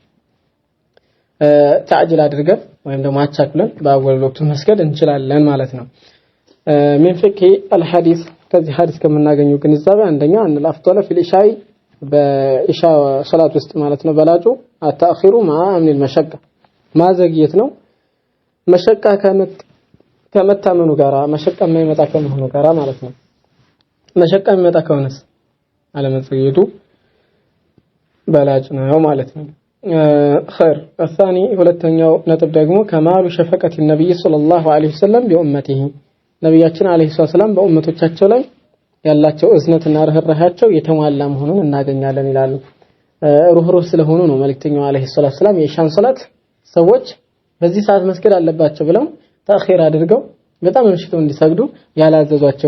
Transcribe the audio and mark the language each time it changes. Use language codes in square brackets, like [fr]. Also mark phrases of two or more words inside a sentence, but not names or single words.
[am] ተአጅል አድርገን ወይም ደግሞ አቻክለን በአወል ወቅቱ መስገድ እንችላለን ማለት ነው። [ar] من فقه الحديث [am] ከዚህ ሐዲስ ከመናገኘው ግንዛቤ አንደኛ [ar] ان الافضل في العشاء [am] በኢሻ ሶላት ውስጥ ማለት ነው በላጩ አታኺሩ [ar] مع امن المشقه [am] ማዘግየት ነው። መሸቃ ከመታመኑ ጋራ መሸቃ የማይመጣ ከመሆኑ ጋራ ማለት ነው። መሸቃ የሚመጣ ከሆነስ አለመዘግየቱ በላጭ ነው ማለት ነው። [ar] خير الثاني [am] ሁለተኛው ነጥብ ደግሞ [ar] كمال شفقة النبي صلى الله عليه وسلم بأمته [am] ነብያችን [ar] عليه السلام [am] በኡመቶቻቸው ላይ ያላቸው እዝነትና ርህራሄያቸው የተሟላ መሆኑን እናገኛለን ይላሉ። ሩህሩህ ስለሆኑ ነው መልእክተኛው [ar] عليه السلام [am] የኢሻን ሶላት ሰዎች በዚህ ሰዓት መስገድ አለባቸው ብለው ተአኺር አድርገው በጣም አምሽተው እንዲሰግዱ ያላዘዟቸው